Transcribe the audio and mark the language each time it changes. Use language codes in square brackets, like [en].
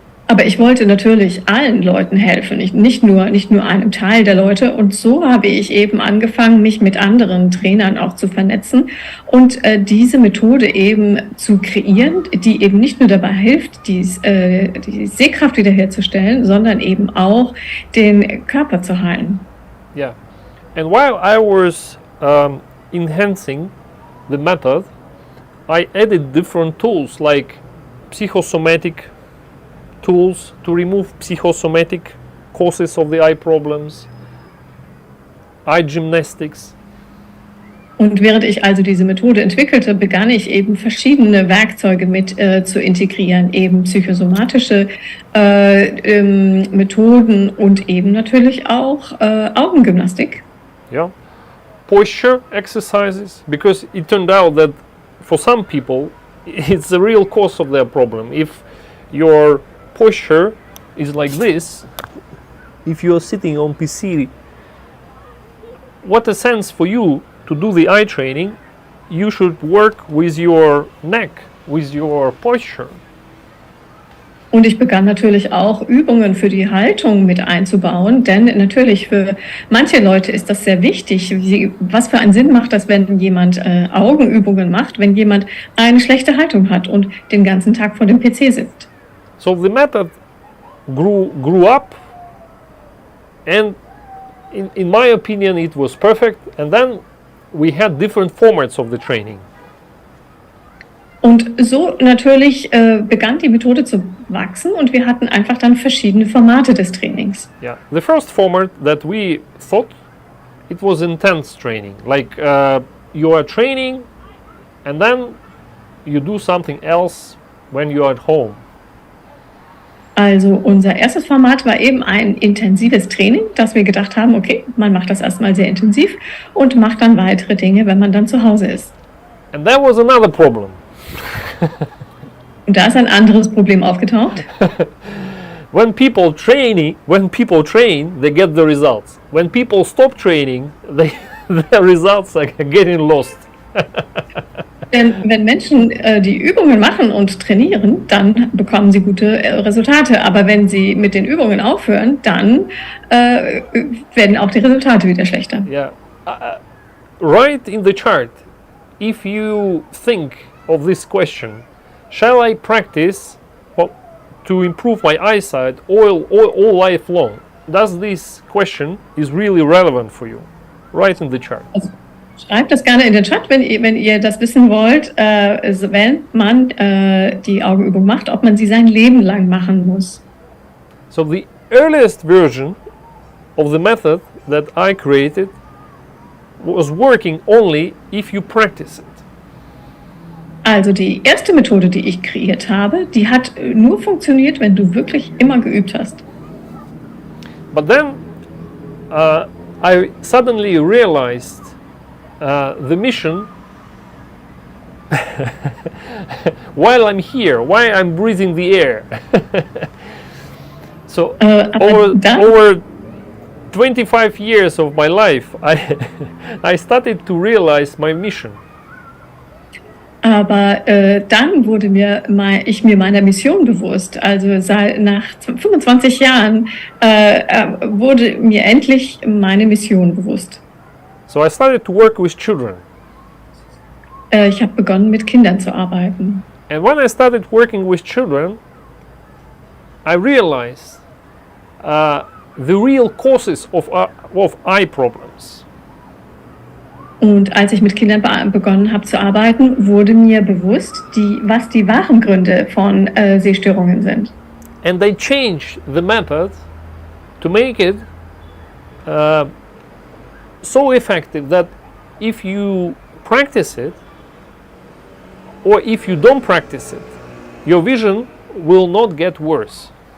[de] Aber ich wollte natürlich allen Leuten helfen, nicht nur einem Teil der Leute. Und so habe ich eben angefangen, mich mit anderen Trainern auch zu vernetzen und diese Methode eben zu kreieren, die eben nicht nur dabei hilft, die Sehkraft wiederherzustellen, sondern eben auch den Körper zu heilen. [en] Yeah. And while I was enhancing the method, I added different tools like psychosomatic tools to remove psychosomatic causes of the eye problems, eye gymnastics. [de] Und während ich also diese Methode entwickelte, begann ich eben verschiedene Werkzeuge mit zu integrieren, eben psychosomatische Methoden und eben natürlich auch Augengymnastik. [en] Yeah, posture exercises, because it turned out that for some people it's the real cause of their problem. If your posture is like this, if you're sitting on PC, what a sense for you to do the eye training, you should work with your neck, with your posture. [de] Und ich begann natürlich auch Übungen für die Haltung mit einzubauen, denn natürlich für manche Leute ist das sehr wichtig. Was für einen Sinn macht das, wenn jemand Augenübungen macht, wenn jemand eine schlechte Haltung hat und den ganzen Tag vor dem PC sitzt? [en] So the method grew up, and in my opinion it was perfect, and then we had different formats of the training. [de] Und so natürlich begann die Methode zu wachsen und wir hatten einfach dann verschiedene Formate des Trainings. [en] Yeah, the first format that we thought, it was intense training, like you are training and then you do something else when you are at home. [de] Also unser erstes Format war eben ein intensives Training, dass wir gedacht haben, okay, man macht das erstmal sehr intensiv und macht dann weitere Dinge, wenn man dann zu Hause ist. [en] And there was another problem. [de] Und da ist ein anderes Problem aufgetaucht. [en] When people train, they get the results. When people stop training, their results are getting lost. [de] Denn wenn Menschen die Übungen machen und trainieren, dann bekommen sie gute Resultate. Aber wenn sie mit den Übungen aufhören, dann werden auch die Resultate wieder schlechter. [en] Yeah, right in the chart, if you think of this question, shall I practice to improve my eyesight all life long? Does this question is really relevant for you? Right in the chart. [de] Also, schreibt das gerne in den Chat, wenn ihr das wissen wollt, wenn man die Augenübung macht, ob man sie sein Leben lang machen muss. [en] So the earliest version of the method that I created was working only if you practice it. [de] Also die erste Methode, die ich kreiert habe, die hat nur funktioniert, wenn du wirklich immer geübt hast. [en] But then I suddenly realized the mission while I'm here, while I'm breathing the air. So over 25 years of my life, I started to realize my mission. [de] Aber dann wurde ich mir meiner Mission bewusst. Also nach 25 Jahren wurde mir endlich meine Mission bewusst. [en] So I started to work with children. [de] Ich habe begonnen, mit Kindern zu arbeiten. [en] And when I started working with children, I realized the real causes of eye problems. [de] Und als ich mit Kindern begonnen habe zu arbeiten, wurde mir bewusst, was die wahren Gründe von Sehstörungen sind. [en] And they changed the method to make it so effective that if you practice it, or if you don't practice it, your vision will not get worse.